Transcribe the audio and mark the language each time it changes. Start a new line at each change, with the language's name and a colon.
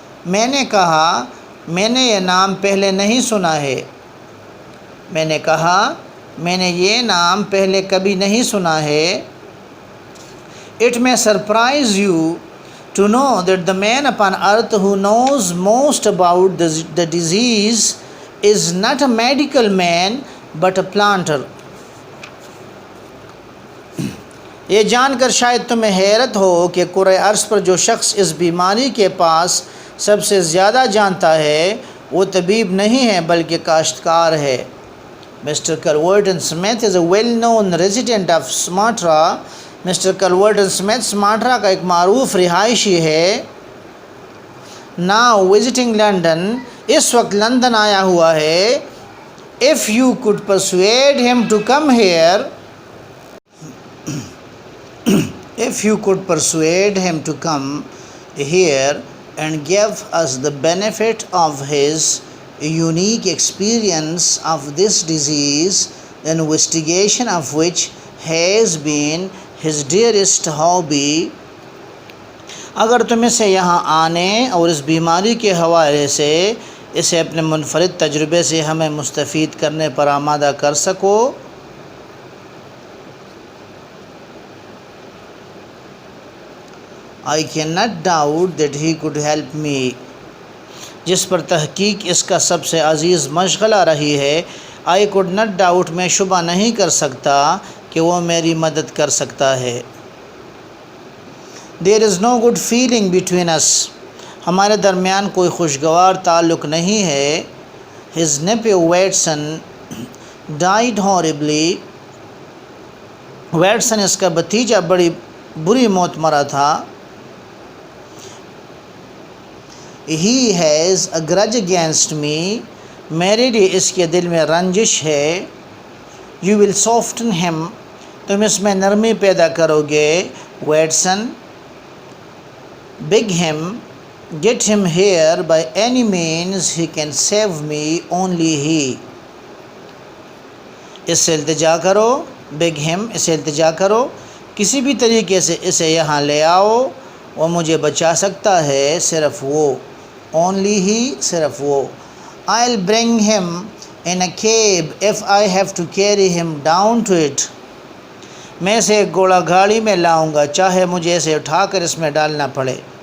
Urdu: میں نے کہا میں نے یہ نام پہلے نہیں سنا ہے. میں نے کہا میں نے یہ نام پہلے کبھی نہیں سنا ہے.
English: It may surprise you to know that the man upon earth who knows most about the disease is not a medical man but a planter.
Urdu: یہ جان کر شاید تمہیں حیرت ہو کہ کرۂ ارض پر جو شخص اس بیماری کے پاس سب سے زیادہ جانتا ہے وہ طبیب نہیں ہے بلکہ کاشتکار ہے.
English: Mister Culverton Smith is a well known resident of Sumatra.
Urdu: Mister کلورٹن Smith Sumatra کا ایک معروف رہائشی ہے.
English: Now visiting London.
Urdu: اس وقت لندن آیا ہوا ہے.
English: if you could persuade him to come here, if you could persuade him to come here and give us the benefit of his unique experience of this disease, the investigation of which has been his dearest hobby.
Urdu: اگر تم اسے یہاں آنے اور اس بیماری کے حوالے سے اسے اپنے منفرد تجربے سے ہمیں مستفید کرنے پر آمادہ کر سکو.
English: I cannot doubt that he could help me.
Urdu: جس پر تحقیق اس کا سب سے عزیز مشغلہ رہی ہے.
English: I could not doubt
Urdu: میں شبہ نہیں کر سکتا کہ وہ میری مدد کر سکتا ہے.
English: There is no good feeling between us.
Urdu: ہمارے درمیان کوئی خوشگوار تعلق نہیں ہے.
English: His nephew Watson died horribly.
Urdu: Watson اس کا بھتیجا بڑی بری موت مرا تھا.
English: He has a grudge against me.
Urdu: میرے لیے اس کے دل میں رنجش ہے.
English: You will soften him.
Urdu: تم اس میں نرمی پیدا کرو گے.
English: Watson. Beg him. Get him here by any means he can save me, only he.
Urdu: اس سے التجا کرو،
English: beg him,
Urdu: اسے التجا کرو، کسی بھی طریقے سے اسے یہاں لے آؤ، وہ مجھے بچا سکتا ہے صرف وہ،
English: only he,
Urdu: صرف وہ۔
English: I'll bring him in a cab if I have to carry him down to it۔
Urdu: میں اسے ایک گھوڑا گاڑی میں لاؤں گا چاہے مجھے اسے اٹھا کر اس میں ڈالنا پڑے۔